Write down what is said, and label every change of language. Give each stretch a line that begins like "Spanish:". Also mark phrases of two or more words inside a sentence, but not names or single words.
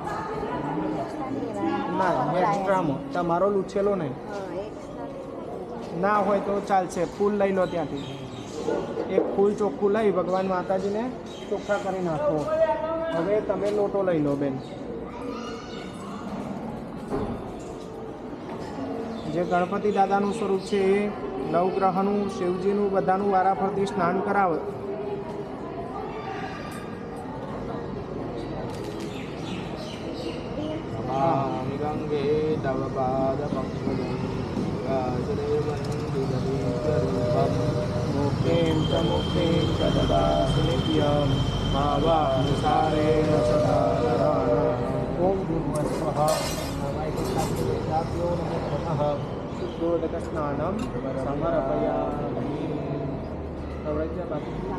Gujarati: ના એક્સ્ટ્રામાં તમારો લૂછેલો નહીં ના હોય તો ચાલશે ફૂલ લઈ લો ત્યાંથી એક ફૂલ ચોખ્ખું લઈ ભગવાન માતાજીને ચોખ્ખા કરી નાખો હવે તમે લોટો લઈ લો બેન જે ગણપતિ દાદાનું સ્વરૂપ છે એ નવગ્રહનું શિવજીનું બધાનું વારાફરતી સ્નાન કરાવે
Sanskrit: नमामि गंगे तव पादपङ्कजं राजदेवन्दुदरीकरूपं मुक्तिं च ददासि नित्यं भावानुसारेण सदा ओम भूर्भुवस्वः वैकुण्ठदेवताभ्यो नमो नमः शुद्धोदकस्नानं समर्पयामि प्रव्रज्य बाकी